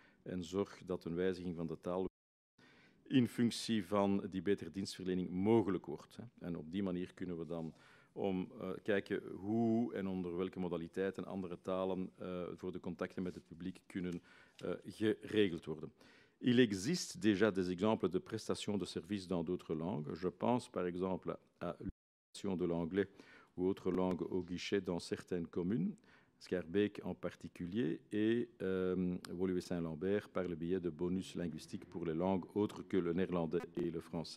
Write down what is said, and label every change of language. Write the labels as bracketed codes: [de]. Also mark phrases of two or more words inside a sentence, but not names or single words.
[nl] en zorg dat een wijziging van de taal in functie van die betere dienstverlening mogelijk wordt. En op die manier kunnen we dan kijken hoe en onder welke modaliteiten andere talen voor de contacten met het publiek kunnen geregeld worden. [fr] Il existe déjà des exemples de prestations de services dans d'autres langues. Je pense par exemple à l'utilisation de l'anglais ou autres langues au guichet dans certaines communes, Schaerbeek en particulier, et Woluwe-Saint-Lambert par le biais de bonus linguistiques pour les langues autres que le néerlandais et le français.